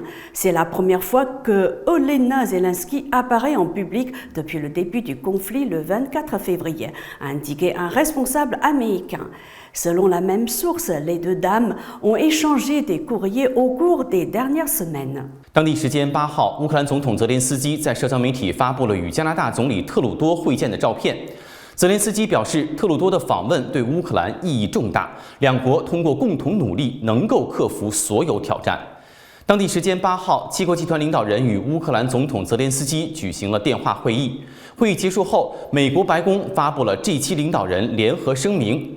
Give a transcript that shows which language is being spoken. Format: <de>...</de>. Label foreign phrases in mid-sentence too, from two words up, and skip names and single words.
<fr>C'est la première fois que Olena Zelensky apparaît en public depuis le début du conflit le 24 février, a indiqué un responsable américain. Selon la même source, les deux dames ont échangé des courriers au cours des dernières semaines.</fr> <zh>当地时间8号，乌克兰总统泽连斯基在社交媒体发布了与加拿大总理特鲁多会见的照片。泽连斯基表示，特鲁多的访问对乌克兰意义重大，两国通过共同努力能够克服所有挑战。当地时间8号，7国集团领导人与乌克兰总统泽连斯基举行了电话会议。会议结束后，美国白宫发布了 G7 领导人联合声明。</zh>